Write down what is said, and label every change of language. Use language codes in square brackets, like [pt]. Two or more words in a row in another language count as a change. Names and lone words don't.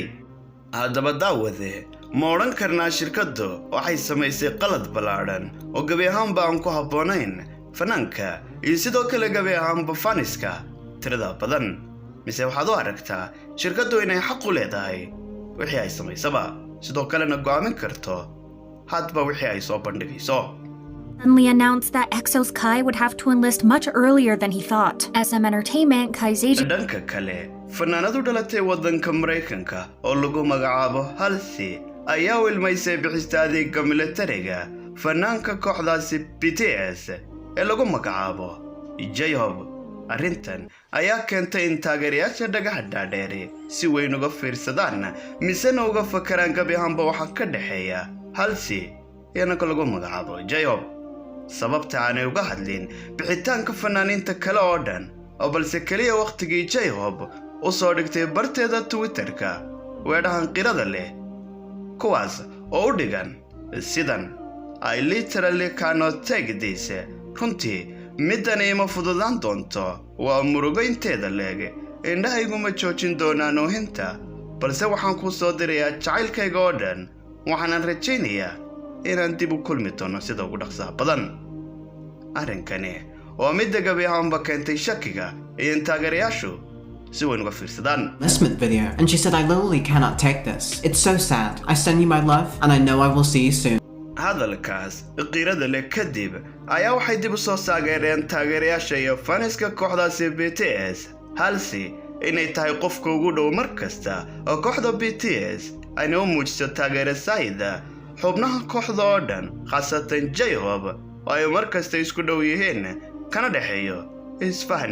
[so] haddaba daawade ma odhan karnaa shirkaddu waxay samaysay qalad ballaadhan oo gebi ahaanba aan ku habboonayn fanaanka iyo sidoo kale gebi ahaanba faniska tirada badan, mise waxaad u aragtaa shirkaddu inay xaq u leedahay wixii ay samaysaba sidoo kalena go'aamin karto hadba wixii ay soo bandhigayso? [en] Suddenly announced that EXO's Kai would have to enlist much earlier than he thought. SM Entertainment, Kai's agent... [so] dhanka kale fanaanadu dhalatay waddanka Mareykanka oo lagu magacaabo Halsey ayaa u ilmaysay bixista adeega militariga fanaanka kooxdaasi BTS ee lagu magacaabo J-Hope. arrintan ayaa keentay in taageerayaasha dhagaha dhaadheeri si weyn uga fiirsadaan misena uga fakaraan gebi ahaanba waxaa ka dhexeeya Halsey iyo ninka lagu magacaabo J-Hope. sababta aanay uga hadlin bixitaanka fanaaniinta kale oo dhan oo balse keliya waqtigii J-Hope u soo dhigtay barteeda Twitter-ka weedhahan qirada leh kuwaas oo u dhigan sidan [en] I literally cannot take this. [so] runtii middan ima fududaan doonto waa murugo inteeda leeg indhahayguma joojin doonaan oohinta balse waxaan ku soo dirayaa jacaylkayga oo dhan waxaanan rajaynayaa inaan dib u kulmi doono sida ugu dhaqsaha badan. arrinkani waa midda gebi ahaanba keentay shakiga iyo in taageerayaashu si weyn uga fiirsadaan. [en] Enlistment video, and she said, I literally cannot take this. It's so sad. I send you my love, and I know I will see you soon. [so] hadalkaas qiirada leh kadib ayaa waxay dib u soo saageereen taageerayaasha iyo faniska kooxdaasi BTS halsi inay tahay qofka ugu dhow mar kasta oo kooxda BTS ayna u muujiso taageero saayida xubnaha kooxda oo dhan khaasatan J-Hope oo ay mar kasta isku dhow yihiin kana dhexeeyo isfahan